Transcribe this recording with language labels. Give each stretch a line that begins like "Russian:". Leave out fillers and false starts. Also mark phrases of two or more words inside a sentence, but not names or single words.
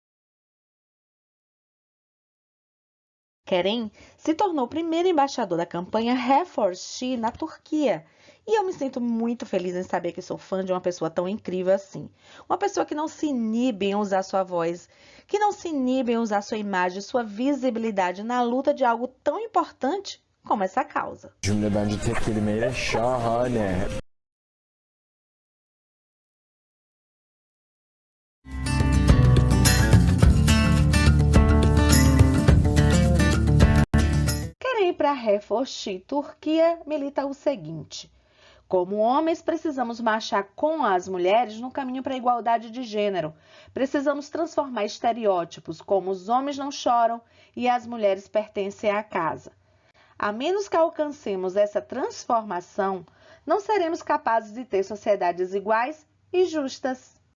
Portuguese: Kerem se tornou o primeiro embaixador da campanha Reforce na Turquia. E eu me sinto muito feliz em saber que sou fã de uma pessoa tão incrível assim. Uma pessoa que não se inibe em usar sua voz, que não se inibe em usar sua imagem, sua visibilidade na luta de algo tão importante como essa causa.
Turkish: Cümle bence tek kelimeyle şahane.
Portuguese: Kerem para Reforce Turquia milita o seguinte: como homens, precisamos marchar com as mulheres no caminho para a igualdade de gênero. Precisamos transformar estereótipos como os homens não choram e as mulheres pertencem à casa. A menos que alcancemos essa transformação, não seremos capazes de ter sociedades iguais e justas.